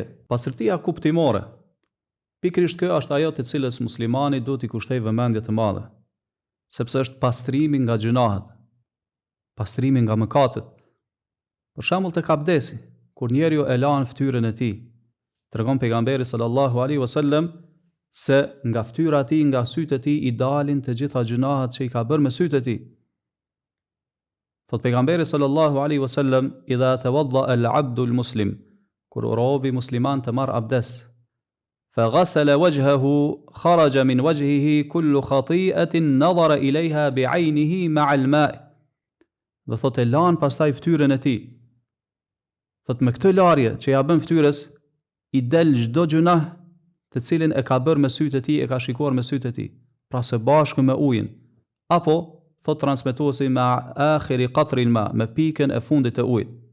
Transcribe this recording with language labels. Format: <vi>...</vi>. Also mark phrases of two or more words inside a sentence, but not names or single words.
<sq>Pastërtia kuptimore, pikërisht kjo është ajo të cilës muslimani duhet i kushtoj vëmendje të madhe, sepse është pastrimi nga gjunahet, pastrimi nga mëkatet. Për shembull tek abdesi, kur njeriu e lan fytyrën e tij, tregon pejgamberi</sq> <ar>صلى الله عليه وسلم</ar> <sq>se nga fytyra e tij, nga sytë e tij i dalin të gjitha gjunahet që i ka bërë me sytë e tij. Thot pejgamberi</sq> <ar>صلى الله عليه وسلم إذا توضأ العبد المسلم,</ar> <sq>kur robi musliman të marr abdes,</sq> <ar>فغسل وجهه خرج من وجهه كل خطيئة نظر إليها بعينيه مع الماء'.</ar> <sq>Dhe thot e lan pastaj fytyrën e tij. Thot me këtë larje që ja bën fytyrës, i del çdo gjunah të cilin e ka bërë me sytë e tij, e ka shikuar me sytë e tij, pra së bashku me ujin, apo thot transmetuesi me</sq> <ar>آخر قطر الماء,</ar> <sq>me pikën e fundit të ujit.</sq>